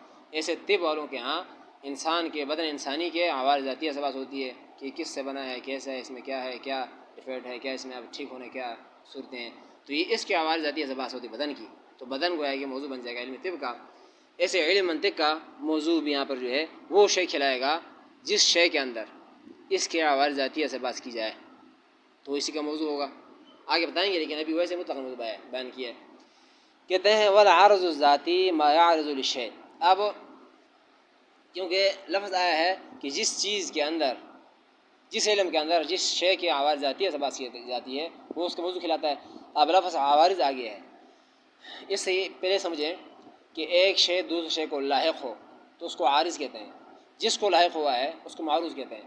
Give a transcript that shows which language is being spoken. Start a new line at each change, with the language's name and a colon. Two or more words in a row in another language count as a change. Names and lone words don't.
Urdu: ایسے طب والوں کے ہاں انسان کے بدن انسانی کے عوارض ذاتیہ سے بحث ہوتی ہے کہ کس سے بنا ہے، کیسا ہے، اس میں کیا ہے، کیا ڈیفیکٹ ہے، کیا اس میں اب ٹھیک ہونے کیا صورتیں ہیں، تو یہ اس کے عوارض ذاتیہ سے بحث ہوتی ہے بدن کی، تو بدن گویا کہ موضوع بن جائے گا علم طب کا. ایسے علم منطق کا موضوع بھی یہاں پر جو ہے وہ شے کھلائے گا جس شے کے اندر اس کے عوارض ذاتیہ سے بحث کی جائے تو اسی کا موضوع ہوگا. آگے بتائیں گے لیکن ابھی ویسے مطلق موضوع بیان کیا ہے. کہتے ہیں
Arabic: والعارض الذاتی ما یعرض للشیء.
Urdu: اب کیونکہ لفظ آیا ہے کہ جس چیز کے اندر، جس علم کے اندر جس شے کے عوارض ذاتیہ سے بحث کی جاتی ہے وہ اس کا موضوع کھلاتا ہے. اب لفظ عوارض آ گیا ہے، اس سے پہلے سمجھیں کہ ایک شے دوسرے شے کو لاحق ہو تو اس کو عارض کہتے ہیں، جس کو لاحق ہوا ہے اس کو معروض کہتے ہیں.